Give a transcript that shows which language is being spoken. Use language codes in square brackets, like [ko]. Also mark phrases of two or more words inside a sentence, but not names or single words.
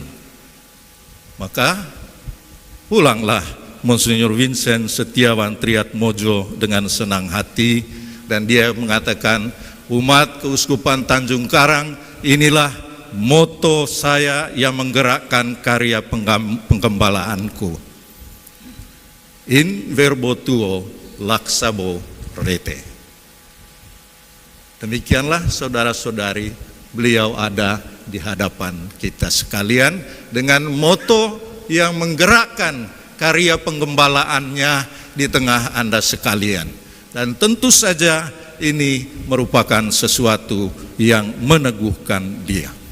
[id] Maka pulanglah Monsinyur Vincent Setiawan Triatmojo dengan senang hati, dan dia mengatakan, umat Keuskupan Tanjung Karang, inilah moto saya yang menggerakkan karya penggembalaanku. [la] In verbo tuo laksabo rete. [id] Demikianlah saudara-saudari, beliau ada di hadapan kita sekalian dengan moto yang menggerakkan karya penggembalaannya di tengah Anda sekalian. Dan tentu saja ini merupakan sesuatu yang meneguhkan dia.